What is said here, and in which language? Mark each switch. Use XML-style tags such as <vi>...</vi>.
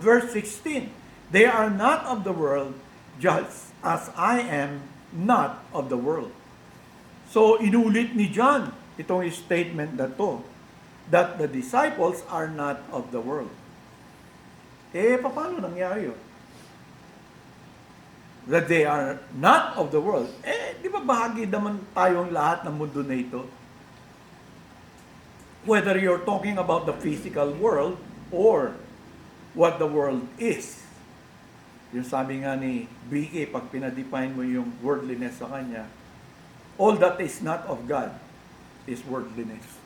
<en>Verse 16, they are not of the world, just as I am not of the world.</en> <tl>So, inulit ni John itong statement na to,</tl> <en>that the disciples are not of the world.</en> <tl>Paano nangyari yun?</tl> <en>That they are not of the world.</en> <tl>Di ba bahagi naman tayong lahat ng mundo na ito?</tl> <en>Whether you're talking about the physical world or what the world is.</en> <tl>Yung sabi nga ni BK, pag pinadefine mo yung worldliness sa kanya,</tl> <en>all that is not of God is worldliness.</en>